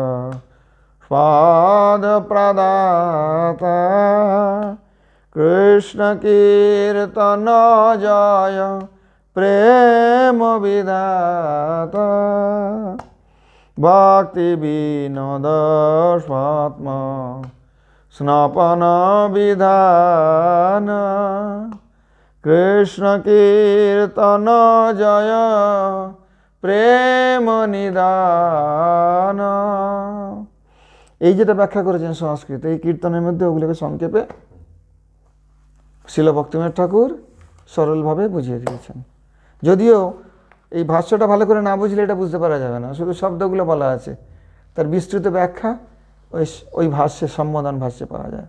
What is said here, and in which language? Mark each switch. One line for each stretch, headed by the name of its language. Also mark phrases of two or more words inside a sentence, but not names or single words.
Sanskrit: स्वाद प्रदाता कृष्ण कीर्तन जय प्रेम विधाता भक्ति विनोद स्वात्मा स्नपन विधान कृष्ण कीर्तन जय प्रेम निदान।
Bangla: এই যেটা ব্যাখ্যা করেছেন সংস্কৃতে, এই কীর্তনের মধ্যে ওগুলোকে সংক্ষেপে শ্রীল ভক্তিবিনোদ ঠাকুর সরলভাবে বুঝিয়ে দিয়েছেন। যদিও এই ভাষ্যটা ভালো করে না বুঝলে এটা বুঝতে পারা যাবে না, শুধু শব্দগুলো বলা আছে, তার বিস্তৃত ব্যাখ্যা ওই ভাষ্যে সম্বোধন ভাষ্যে পাওয়া যায়।